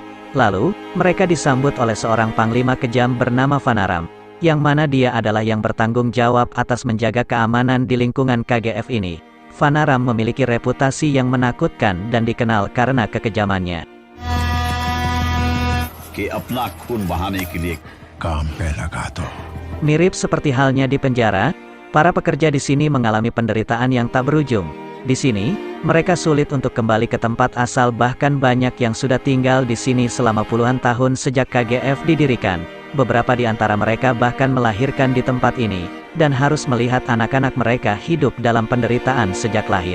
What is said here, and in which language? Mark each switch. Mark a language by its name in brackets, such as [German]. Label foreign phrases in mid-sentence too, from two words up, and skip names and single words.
[Indonesian] Lalu, mereka disambut oleh seorang panglima kejam bernama Fanaram, yang mana dia adalah yang bertanggung jawab atas menjaga keamanan di lingkungan KGF ini. Fanaram memiliki reputasi yang menakutkan dan dikenal karena kekejamannya. [Hindi] कि अपना खून बहाने के लिए काम पे लगा दो। [Indonesian] Mirip seperti halnya di penjara, para pekerja di sini mengalami penderitaan yang tak berujung. Di sini, mereka sulit untuk kembali ke tempat asal, bahkan banyak yang sudah tinggal di sini selama puluhan tahun sejak KGF didirikan. Beberapa di antara mereka bahkan melahirkan di tempat ini, dan harus melihat anak-anak mereka hidup dalam penderitaan sejak lahir.